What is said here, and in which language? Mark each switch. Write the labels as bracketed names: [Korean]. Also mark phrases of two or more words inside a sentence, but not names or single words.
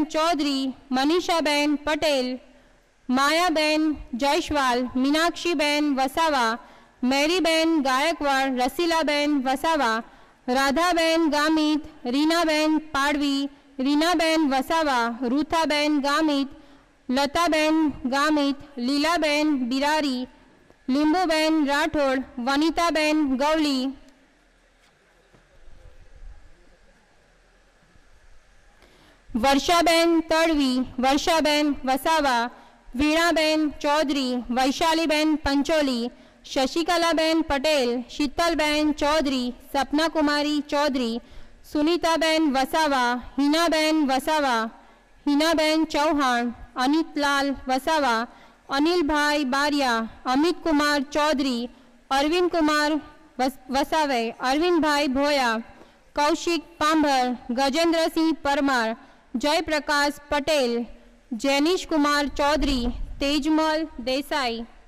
[Gujarati] चौधरी, मनीषाबेन पटेल, मायाबेन जयश्वाल, मीनाक्षीबेन वसावा, मेरीबेन गायकवाड़, रसीलाबेन वसावा, राधाबेन गामित, रीनाबेन पाड़वी, रीनाबेन वसावा, रूथाबेन गामित, लताबेन गामित, लीलाबेन बिरारी, लिंबूबेन राठौड़, वनिताबेन गवली, વર્ષાબેન તડવી, વર્ષાબેન વસાવા, વીણાબેન ચૌધરી, વૈશાલીબેન પંચોલી, શશિકલાબેન પટેલ, શીતલબેન ચૌધરી, સપનાકુમારી ચૌધરી, સુનીતાબેન વસાવા, હિનાબેન વસાવા, હિનાબેન ચૌહાણ, અનિતલાલ વસાવા, અનિલભાઈ બારિયા, અમિતકુમાર ચૌધરી, અરવિંદકુમાર વસાવે, અરવિંદભાઈ ભોયા, કૌશિક પાંભર, ગજેન્દ્રસિંહ પરમાર, જયપ્રકાશ પટેલ, જેનિશકુમાર ચૌધરી, તેજમલ દેસાઈ,